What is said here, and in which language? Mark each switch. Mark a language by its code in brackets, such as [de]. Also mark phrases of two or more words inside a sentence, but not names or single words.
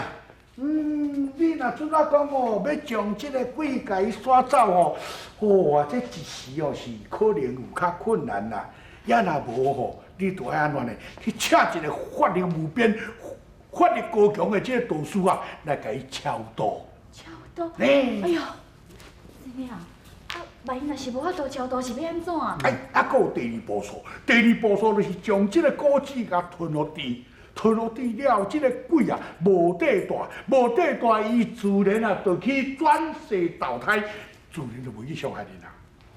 [nan] 你若准我讲哦，要将这个鬼甲伊刷走哦，哇，这一时哦是可能有较困难啦。也若无吼，你就爱安怎呢？去请一个法力无边、法力高强的这个道士啊，来甲伊超度。超度？哎呦，真的啊！万一若是无法度超度，是要安怎？还有第二步数，第二步数就是将这个果子甲吞落地。吞落地了后，这个鬼啊无地大，伊自然啊就去转世投胎，自然就袂去伤害人啦。